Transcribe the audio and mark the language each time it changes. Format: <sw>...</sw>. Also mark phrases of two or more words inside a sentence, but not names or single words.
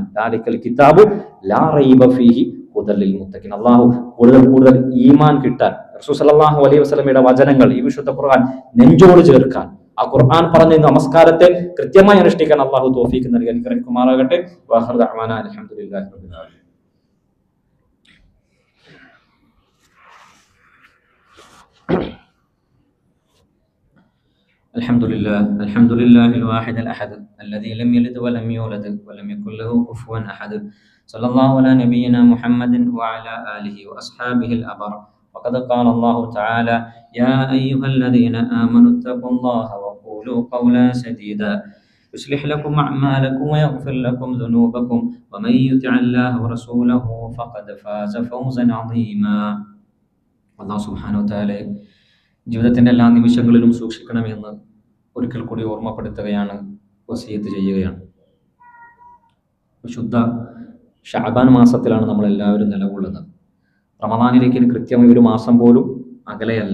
<ar>ذلك الكتاب لا ريب فيه هدى للمتقين.</ar> <ml>അല്ലാഹു കൂടുതൽ ഈമാൻ കിട്ടാൻ റസൂൽ</ml> <ar>صلى الله عليه وسلم</ar> <ml>വചനങ്ങൾ, ഈ വിശുദ്ധ ഖുർആൻ നെഞ്ചോട് ചേർക്കാൻ, ആ ഖുർആൻ പറഞ്ഞ നമസ്കാരത്തെ കൃത്യമായി അനുഷ്ഠിക്കാൻ അല്ലാഹു തൗഫീഖ് നൽകി അനുഗ്രഹിക്കുമാറാകട്ടെ.</ml> <ar>وآخر دعوانا الحمد لله رب العالمين. الحمد لله الواحد الأحد الذي لم يلد ولم يولد ولم يكن له كفوا أحد. صلى الله على نبينا محمد وعلى آله وأصحابه الأبرار. وقد قال الله تعالى: يا أيها الذين آمنوا اتقوا الله وقولوا قولا سديدا يصلح لكم أعمالكم ويغفر لكم ذنوبكم ومن يطع الله ورسوله فقد فاز فوزا عظيما. الله سبحانه وتعالى</ar> <ml>ജീവിതത്തിന്റെ എല്ലാ നിമിഷങ്ങളിലും സൂക്ഷിക്കണമെന്ന് ഒരിക്കൽ കൂടി ഓർമ്മപ്പെടുത്തുകയാണ്, വസിയത്ത് ചെയ്യുകയാണ്. വിശുദ്ധ ഷഅബാൻ മാസത്തിലാണ് നമ്മൾ എല്ലാവരും നിലകൊള്ളുന്നത്. റമദാനിലേക്ക് കൃത്യമായി ഒരു മാസം പോലും അകലെയല്ല.</ml>